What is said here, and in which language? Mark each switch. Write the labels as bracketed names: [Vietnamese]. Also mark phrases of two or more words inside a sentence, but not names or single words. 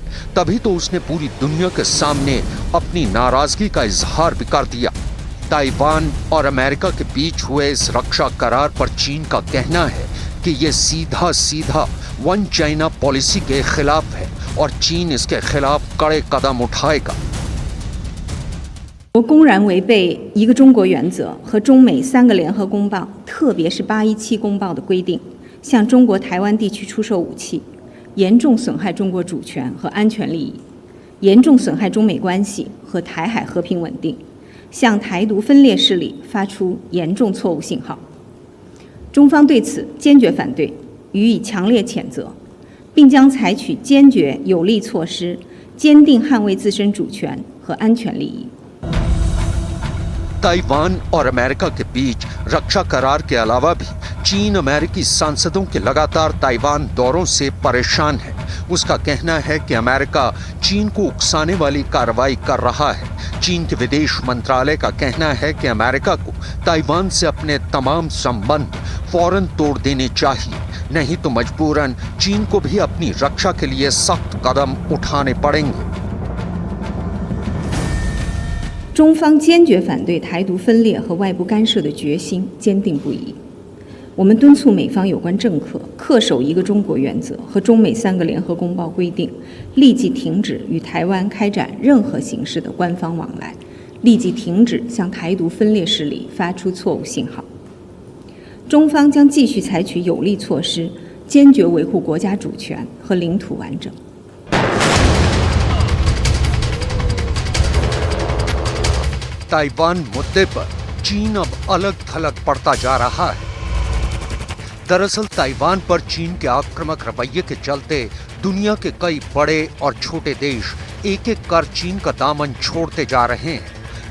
[Hindi] तभी तो उसने पूरी दुनिया के सामने अपनी नाराजगी का इजहार भी कर दिया। ताइवान और अमेरिका के बीच हुए इस रक्षा करार पर चीन का कहना है कि ये सीधा सीधा [English] One China policy [Hindi] के खिलाफ है और चीन इसके खिलाफ कड़े कदम उठाएगा। [Chinese] 我公然违背一个中国原则和中美3个联合公报，特别是817公报的规定，向中国台湾地区出售武器，严重损害中国主权和安全利益，严重损害中美关系和台海和平稳定，向台独分裂势力发出严重错误信号。中方对此坚决反对，予以强烈谴责，并将采取坚决有力措施，坚定捍卫自身主权和安全利益。 [Hindi] ताइवान और अमेरिका के बीच रक्षा करार के अलावा भी चीन अमेरिकी सांसदों के लगातार ताइवान दौरों से परेशान है। उसका कहना है कि अमेरिका चीन को उकसाने वाली कार्रवाई कर रहा है। चीन के विदेश मंत्रालय का कहना है कि अमेरिका को ताइवान से अपने तमाम संबंध फौरन तोड़ देने चाहिए, नहीं तो मजबूरन चीन को भी अपनी रक्षा के लिए सख्त कदम उठाने पड़ेंगे। [Chinese] 中方坚决反对台独分裂和外部干涉的决心坚定不移。我们敦促美方有关政客恪守一个中国原则和中美3个联合公报规定，立即停止与台湾开展任何形式的官方往来，立即停止向台独分裂势力发出错误信号。中方将继续采取有力措施，坚决维护国家主权和领土完整。 [Hindi] ताइवान मुद्दे पर चीन अब अलग थलग पड़ता जा रहा है। दरअसल ताइवान पर चीन के आक्रामक रवैये के चलते दुनिया के कई बड़े और छोटे देश एक एक कर चीन का दामन छोड़ते जा रहे हैं।